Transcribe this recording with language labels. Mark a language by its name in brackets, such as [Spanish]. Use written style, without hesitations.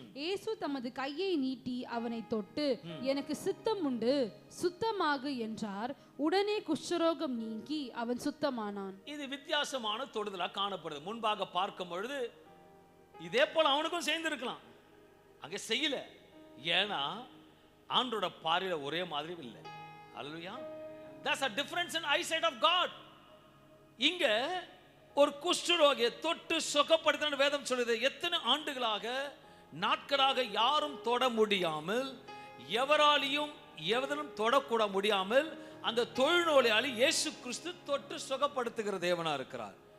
[Tamil] இயேசு தமது கையை நீட்டி அவனை தொட்டு, எனக்கு சித்தம் உண்டு, சுத்தமாகு என்றார். உடனே குஷ்டரோகம் நீங்கி அவன் சுத்தமானான். இது வித்தியாசமான தொடுதலா காணப்படுது. முன்பாக பார்க்கும் பொழுது இதே போல அவனுக்கும் சேர்ந்திருக்கலாம், அங்க செய்யல. ஏன்னா ஆண்டோட பார்வையில ஒரே மாதிரி இல்லை. அல்லேலூயா. [English] That's a difference in eyesight of God. [Tamil] இங்க ஒரு குஷ்டரோகியை தொட்டு சுகப்படுத்தின வேதம் சொல்லுது. எத்தனை ஆண்டுகளாக நாட்களாக யாரும் தொட முடியாமல், எவராலையும் எவரும் தொடக்கூட முடியாமல் அந்த தொழுநோயாளி இயேசு கிறிஸ்து தொட்டு சுகப்படுத்துகிற தேவனா இருக்கிறார்.